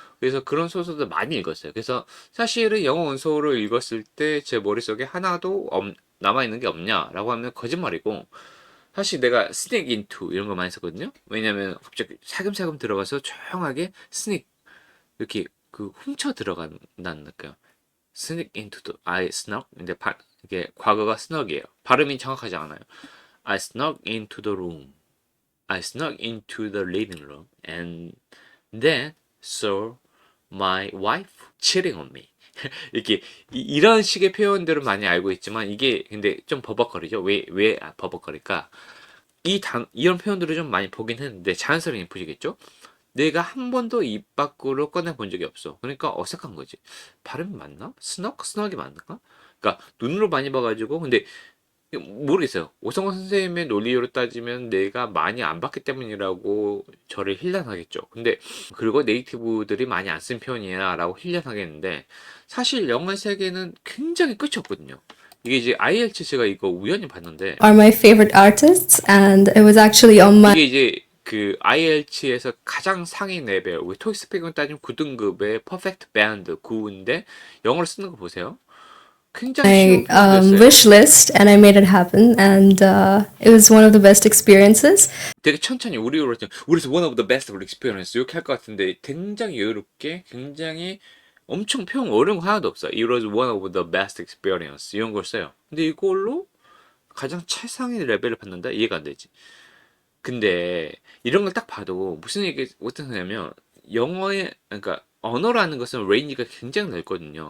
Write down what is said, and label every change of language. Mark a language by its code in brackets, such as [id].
[ko] 그래서 그런 소설들 많이 읽었어요. 그래서 사실은 영어 원서를 읽었을 때 제 머릿속에 하나도 남아 있는 게 없냐라고 하면 거짓말이고 사실 내가 스낵 인투 이런 거 많이 썼거든요. 왜냐면 갑자기 살금살금 들어가서 조용하게 스낵 이렇게 훔쳐 들어간다는 느낌. 스낵 인투 도 [en] I snuck [ko] 근데 이게 과거가 snuck이에요. 발음이 정확하지 않아요. [en] I snuck into the room. I snuck into the living room and then saw my wife cheating on me. [ko] 이렇게 이런 식의 표현들을 많이 알고 있지만 이게 근데 좀 버벅거리죠. 왜 버벅거릴까? 이런 표현들을 좀 많이 보긴 했는데 자연스럽게 보시겠죠? 내가 한 번도 입 밖으로 꺼내본 적이 없어. 그러니까 어색한 거지. 발음이 맞나? 스낵이 맞나? 그러니까 눈으로 많이 봐가지고 근데 모르겠어요. 오성원 선생님의 논리로 따지면 내가 많이 안 봤기 때문이라고 저를 힐난하겠죠. 근데 그리고 네이티브들이 많이 안 쓴 표현이야라고 힐난하겠는데 사실 영어 세계는 굉장히 끝이 없거든요. 이게 이제 IELTS 제가 이거 우연히 봤는데 [en] are my favorite artists, and it was actually on my [ko] 이게 이제 IELTS에서 가장 상위 레벨, 우리 토익 스피킹 따지면 9등급의 퍼펙트 밴드 9인데 영어를 쓰는 거 보세요. 굉장히 쉬운 표현이었어요. [en] wish list, and I made it happen, and it was one of the best experiences. [ko] 되게 천천히 우리로 우리서 [en] one of the best experience [ko] 이렇게 할 것 같은데 굉장히 여유롭게 굉장히 엄청 표현 어려운 거 하나도 없어. [en] It was one of the best experience [ko] 이런 걸 써요. 근데 이걸로 가장 최상의 레벨을 받는다? 이해가 안 되지. 근데 이런 걸 딱 봐도 무슨 얘기 어떤 거냐면 영어의 그러니까 언어라는 것은 레인지가 굉장히 넓거든요.